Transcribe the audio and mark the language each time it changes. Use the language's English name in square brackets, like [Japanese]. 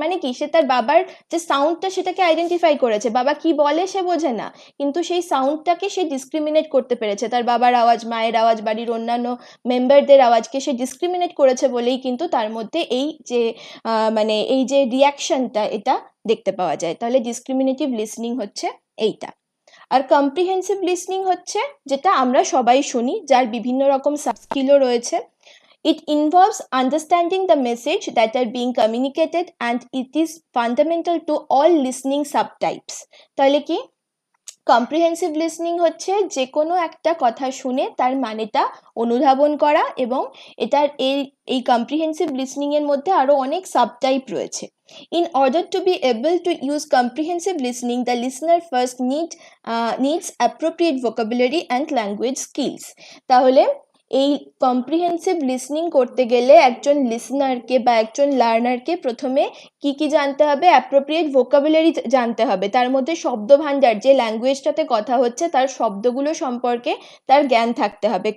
[Bangla] মানে কি, সে তার বাবার যে সাউন্ডটা সেটাকে আইডেন্টিফাই করেছে, বাবা কি বলে সে বোঝে না, কিন্তু সেই সাউন্ডটাকে সে ডিসক্রিমিনেট করতে পেরেছে, তার বাবার আওয়াজ, মায়ের আওয়াজ, বাড়ির অন্যান্য মেম্বারদের আওয়াজকে সে ডিসক্রিমিনেট করেছে বলেই কিন্তু তার মধ্যে এই যে মানে এই যে রিয়াকশনটা, এটা দেখতে পাওয়া যায়। তাহলে ডিসক্রিমিনেটিভ লিসনিং হচ্ছে এইটা। আর কম্প্রিহেন্সিভ লিসনিং হচ্ছে যেটা আমরা সবাই শুনি, যার বিভিন্ন রকম সাবস্কিলও রয়েছে। [English] It involves understanding the message that are being communicated and it is fundamental to all listening subtypes. [Bangla] তাহলে কি কম্প্রিহেন্সিভ লিসনিং হচ্ছে যে কোনো একটা কথা শুনে তার মানেটা অনুধাবন করা, এবং এটার এই কম্প্রিহেন্সিভ লিসনিং এর মধ্যে আরো অনেক সাবটাইপ রয়েছে। [English] In order to be able to use comprehensive listening, the listener first needs appropriate vocabulary and language skills. [Bangla] তাহলে এই কম্প্রিহেন্সিভ লিসনিং করতে গেলে একজন লিসনারকে বা একজন লার্নারকে প্রথমে কি কি জানতে হবে? অ্যাপ্রোপ্রিয়েট ভোকাবুলারি জানতে হবে, তার মধ্যে শব্দ ভাণ্ডার, যে ল্যাঙ্গুয়েজটাতে কথা হচ্ছে তার শব্দগুলো সম্পর্কে তার জ্ঞান থাকতে হবে।